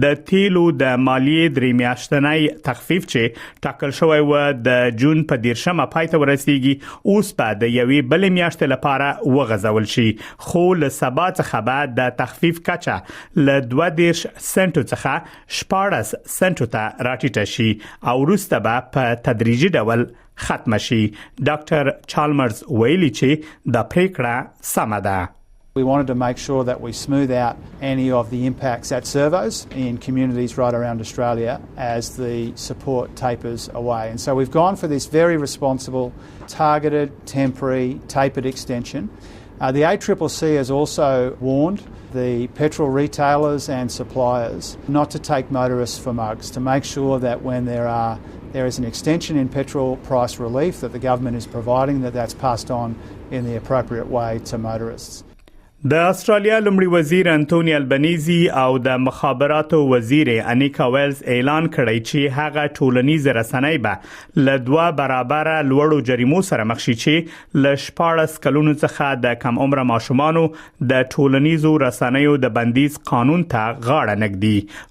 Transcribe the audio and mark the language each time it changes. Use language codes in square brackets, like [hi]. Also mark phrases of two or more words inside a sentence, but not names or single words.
[ps] د تیلو د مالیې درې میاشتنۍ تخفیف چې ټاکل شوی و د جون په 10مه پای ته ورسیږي، اوس په د یوې بل میاشتې لپاره وغځول شي، خو له سبا څخه بعد د تخفیف کچه له 20 سنټو څخه 14 سنټو ته راټیټه شي او وروسته به په تدریجي ډول ختم شي. ډاکټر چالمرز ویلي چې دا پریکړه سمه ده. [en] We wanted to make sure that we smooth out any of the impacts at servos in communities right around Australia as the support tapers away. And so we've gone for this very responsible, targeted, temporary, tapered extension. The ACCC has also warned the petrol retailers and suppliers not to take motorists for mugs, to make sure that when there is an extension in petrol price relief that the government is providing, that's passed on in the appropriate way to motorists. [ps] د استرالیا لومړي وزیر انټونی البنيزي او د مخابراتو وزیر انیکا ویلز اعلان کړی چې هغه ټولنیز رسنۍ به له 2 برابر لوړو جریمو سره مخ شي چې له 14 کلونو څخه د کم عمر ماشومانو د ټولنیزو رسنیو د بندیز قانون ته غاړه نږدي.